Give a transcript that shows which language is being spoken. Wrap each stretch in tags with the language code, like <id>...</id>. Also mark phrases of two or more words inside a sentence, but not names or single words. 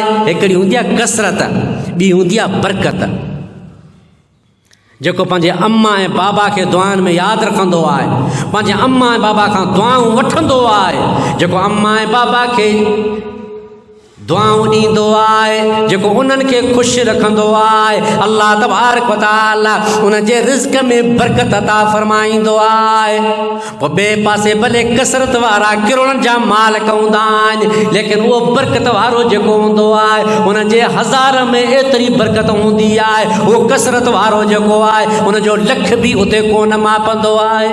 <sd>हिकिड़ी हूंदी आहे कसरत, ॿी हूंदी आहे बरकत। जेको पंहिंजे अम्मा ऐं बाबा खे दुआनि में यादि रखंदो आहे, पंहिंजे अम्मा ऐं बाबा खां दुआऊं वठंदो आहे, जेको अम्मा ऐं बाबा खे दुआऊं ॾींदो आहे, जेको उन्हनि खे ख़ुशि रखंदो आहे,</sd> <ar>الله تبارك وتعالى</ar> <sd>उनजे रिज़्क़ में बरकत अता फ़रमाईंदो आहे। पोइ ॿिए पासे भले कसरत वारा किरोड़नि जा मालिक हूंदा आहिनि, लेकिन उहो बरकत वारो जेको हूंदो आहे उनजे हज़ार में एतिरी बरकत हूंदी आहे। उहो कसरत वारो जेको आहे उनजो लख बि उते कोन मापंदो आहे।</sd>